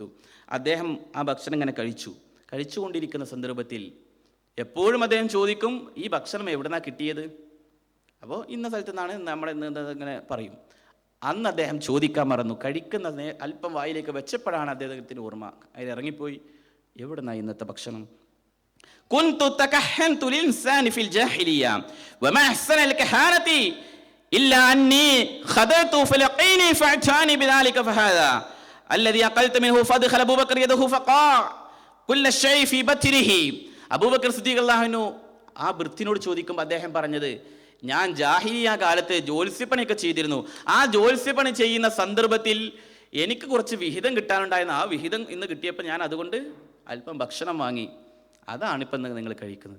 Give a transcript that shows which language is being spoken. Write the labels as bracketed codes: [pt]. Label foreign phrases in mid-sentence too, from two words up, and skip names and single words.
[ml] അദ്ദേഹം ആ ഭക്ഷണം ഇങ്ങനെ കഴിച്ചുകൊണ്ടിരിക്കുന്ന സന്ദർഭത്തിൽ എപ്പോഴും അദ്ദേഹം ചോദിക്കും, ഈ ഭക്ഷണം എവിടുന്നാ കിട്ടിയത്? അപ്പോൾ ഇന്ന സ്ഥലത്തു നിന്നാണ് നമ്മൾ ഇങ്ങനെ പറയും. അന്ന് അദ്ദേഹം ചോദിക്കാൻ മറന്നു. കഴിക്കുന്ന അല്പം വായിലേക്ക് വെച്ചപ്പോഴാണ് അദ്ദേഹത്തിന് ഓർമ്മ, അതിൽ ഇറങ്ങിപ്പോയി, എവിടുന്നാ ഇന്നത്തെ ഭക്ഷണം? [ar] كنت تكهنت الإنسان في الجاهلية وما أحسن الكهانة إلا أني خدعت فلقيني فأتاني بذلك فهذا الذي أقلت منه فأدخل أبو بكر يده فقاع كل شيء في بطنه. [ml] അബൂബക്കർ സിദ്ദീഖ് [ar] رضي الله عنه [ml] ആ വൃത്തിനോട് ചോദിക്കുമ്പോൾ അദ്ദേഹം പറഞ്ഞത്, ഞാൻ ജാഹിലിയ കാലത്ത് ജ്യോത്സ്യപ്പണിയൊക്കെ ചെയ്തിരുന്നു. ആ ജ്യോത്സ്യപ്പണി ചെയ്യുന്ന സന്ദർഭത്തിൽ എനിക്ക് കുറച്ച് വിഹിതം കിട്ടാനുണ്ടായിരുന്നു. ആ വിഹിതം ഇന്ന് കിട്ടിയപ്പോൾ ഞാൻ അതുകൊണ്ട് അല്പം ഭക്ഷണം വാങ്ങി, അതാണിപ്പം നിങ്ങൾ കഴിക്കുന്നത്.